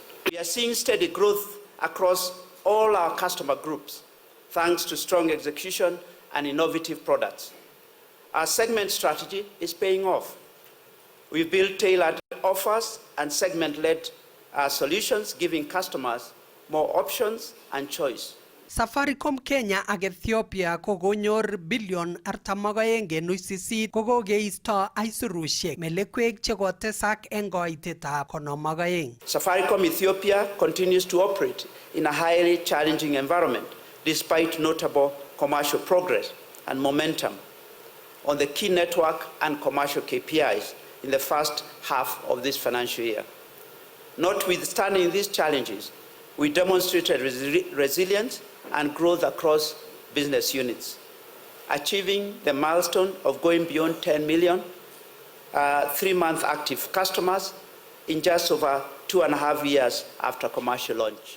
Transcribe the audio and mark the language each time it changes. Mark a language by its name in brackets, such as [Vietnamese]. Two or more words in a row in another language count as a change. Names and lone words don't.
[English] We are seeing steady growth across all our customer groups, thanks to strong execution and innovative products. Our segment strategy is paying off. We've built tailored offers and segment-led solutions, giving customers more options and choice. [Kalenjin] Safaricom Kenya ak Ethiopia kokonyor billion 42.8 kokokeisto aisurushek melekwek chekotesak eng koitetab 52. [English] Safaricom Ethiopia continues to operate in a highly challenging environment despite notable commercial progress and momentum on the key network and commercial KPIs in the first half of this financial year. Notwithstanding these challenges, we demonstrated resilience and growth across business units, achieving the milestone of going beyond 10 million 3-month active customers in just over 2.5 years after commercial launch.